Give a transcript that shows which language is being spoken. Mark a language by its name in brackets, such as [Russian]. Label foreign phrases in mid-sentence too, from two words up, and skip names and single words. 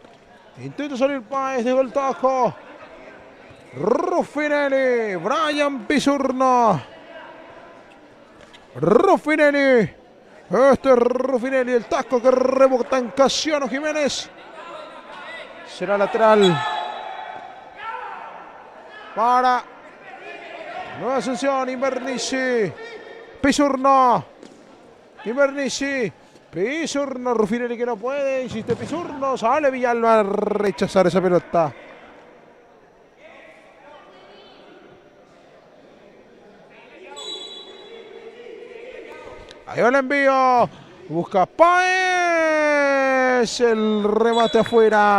[Spanish] Intenta salir Páez, de el tajo. Ruffinelli, Brian Pisurno. Ruffinelli. Este es Ruffinelli, el taco que rebota en Casiano Jiménez. Será lateral para Nueva Asunción. Bernici. Pisurno. Bernici. Pisurno. Ruffinelli que no puede. Insiste Pisurno. Sale Villalba a rechazar esa pelota. Ahí va el envío. Busca Páez. El remate afuera.